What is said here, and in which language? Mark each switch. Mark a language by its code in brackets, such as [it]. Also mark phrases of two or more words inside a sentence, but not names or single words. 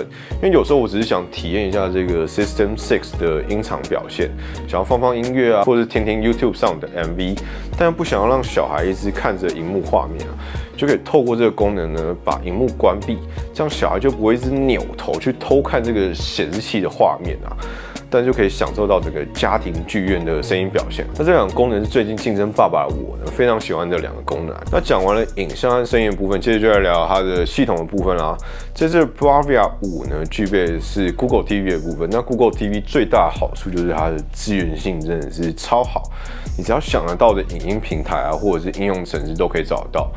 [zh] 因為有時候我只是想體驗一下這個 System 6的音場表現，想要放音樂啊，或者是聽聽 YouTube 上的 MV， 但又不想要讓小孩一直看着螢幕畫面啊，就可以透過這個功能呢，把螢幕關閉，這樣小孩就不會一直扭頭去偷看這個顯示器的畫面啊。但就可以享受到這個家庭劇院的聲音表現。那這2 個功能是最近晉升爸爸的我呢非常喜歡的2個功能。那講完了影像和聲音的部分，接着就來聊它的系統的部分啦。這次 Bravia 5呢具備的是 Google TV 的部分。那 Google TV 最大的好處就是它的資源性真的是超好，你只要想得到的影音平台啊，或者是應用程式都可以找得到。